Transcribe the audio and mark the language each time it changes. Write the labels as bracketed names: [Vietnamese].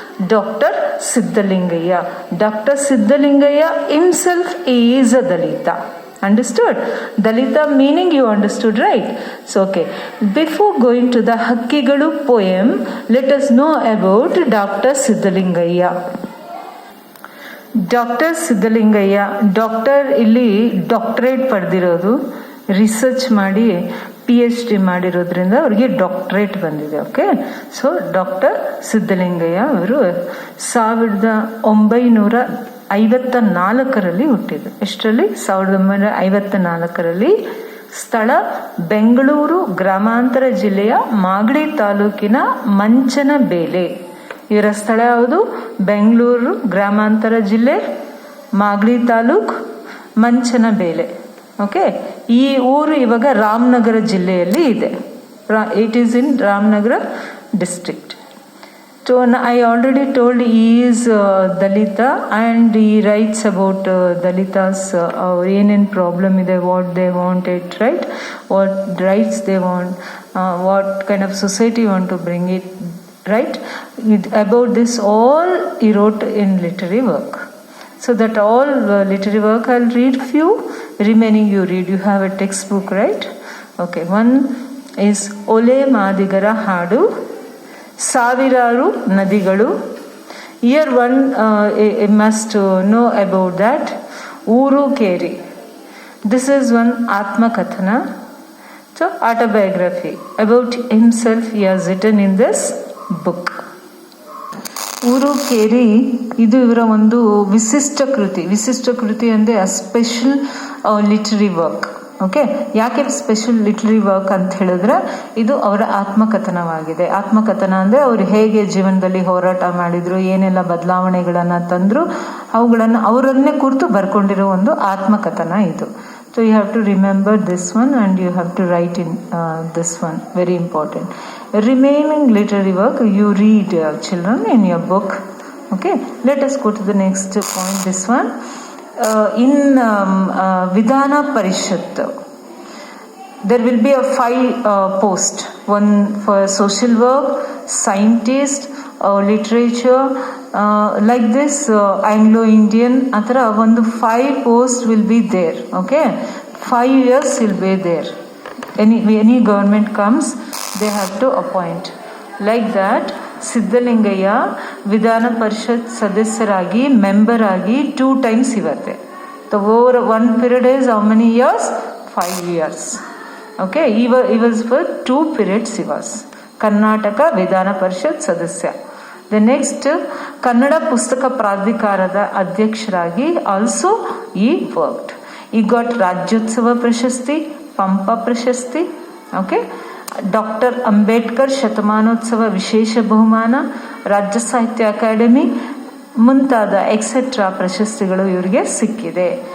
[English] Doctor Siddalingaiah. Doctor Siddalingaiah himself is a Dalita. Understood? Dalita meaning you understood, right? So okay, before going to the Hakkigalu poem, let us know about Dr. Siddhalingaya. [Kannada] Doctor Siddalingaiah, doctor ಇಲ್ಲಿ doctorate ಪಡೆದಿರೋದು, research ಮಾಡಿ PhD ಮಾಡಿರೋದ್ರಿಂದ ಅವರಿಗೆ doctorate ಬಂದಿದೆ. Okay, so doctor Siddalingaiah ಅವರು 1954 ಹುಟ್ಟಿದ್ರು. ಎಷ್ಟರಲ್ಲಿ? 1954. ಸ್ಥಳ ಬೆಂಗಳೂರು ಗ್ರಾಮಾಂತರ ಜಿಲ್ಲೆಯ ಮಾಗಡಿ ತಾಲೂಕಿನ ಮಂಚನಬೇಲೆ. ಇವರ ಸ್ಥಳ ಯಾವುದು? ಬೆಂಗಳೂರು ಗ್ರಾಮಾಂತರ ಜಿಲ್ಲೆ, ಮಾಗಡಿ ತಾಲೂಕ್, ಮಂಚನಬೇಲೆ. ಓಕೆ, ಈ ಊರು ಇವಾಗ ರಾಮನಗರ ಜಿಲ್ಲೆಯಲ್ಲಿ ಇದೆ. [English] It is in Ramanagara district. So I already told he is Dalita and he writes about Dalitas, [Kannada] ಅವ್ರು ಏನೇನು ಪ್ರಾಬ್ಲಮ್ ಇದೆ, [English] What they want it, right? What rights they want, what kind of society want to bring it, right? About this all he wrote in literary work. So that all literary work I'll read few, remaining you read. You have a textbook, right? Okay, one is Ole Madigara Hadu, Saviraru Nadigalu. Here one must know about that. Uru Keri. This is one Atma Kathana. So autobiography about himself he has written in this book. [Kannada] ಊರು ಕೇರಿ ಇದು ಇವರ ಒಂದು ವಿಶಿಷ್ಟ ಕೃತಿ ಅಂದರೆ [English] A special literary work. [Kannada] Okay, ಯಾಕೆ special literary work ಅಂತ ಹೇಳಿದ್ರೆ ಇದು ಅವರ ಆತ್ಮಕಥನವಾಗಿದೆ. ಆತ್ಮಕಥನ ಅಂದರೆ ಅವರು ಹೇಗೆ ಜೀವನದಲ್ಲಿ ಹೋರಾಟ ಮಾಡಿದ್ರು, ಏನೆಲ್ಲ ಬದಲಾವಣೆಗಳನ್ನು ತಂದರು, ಅವುಗಳನ್ನು ಅವರನ್ನೇ ಕುರಿತು ಬರ್ಕೊಂಡಿರೋ ಒಂದು ಆತ್ಮಕಥನ ಇದು. [English] So you have to remember this one and you have to write in this one, very important. Remaining literary work you read, children, in your book. Okay, let us go to the next point. This one in Vidhana Parishad, there will be a 5 post, one for social work, scientist, literature, like this, Anglo-Indian, athara ಒಂದು 5 post will be there. Okay, 5 years will be there. Any government comes, they have to appoint. [Kannada] Like that, Siddalingaiah ವಿಧಾನ ಪರಿಷತ್ ಸದಸ್ಯರಾಗಿ member ಆಗಿ 2 times ಇವತ್ತೆ. [English] The over one period is how many years? 5 years. Okay, he was for 2 periods he was [Kannada] Karnataka ವಿಧಾನ ಪರಿಷತ್ ಸದಸ್ಯ. [English] the next [Kannada] Kannada ಪುಸ್ತಕ ಪ್ರಾಧಿಕಾರದ ಅಧ್ಯಕ್ಷರಾಗಿ [English] Also he worked. He got Rajyotsava ಪ್ರಶಸ್ತಿ, ಪಂಪ ಪ್ರಶಸ್ತಿ. [Kannada] ಓಕೆ, ಡಾಕ್ಟರ್ ಅಂಬೇಡ್ಕರ್ ಶತಮಾನೋತ್ಸವ ವಿಶೇಷ ಬಹುಮಾನ, ರಾಜ್ಯ ಸಾಹಿತ್ಯ ಅಕಾಡೆಮಿ ಮುಂತಾದ ಎಕ್ಸೆಟ್ರಾ ಪ್ರಶಸ್ತಿಗಳು ಇವರಿಗೆ ಸಿಕ್ಕಿದೆ.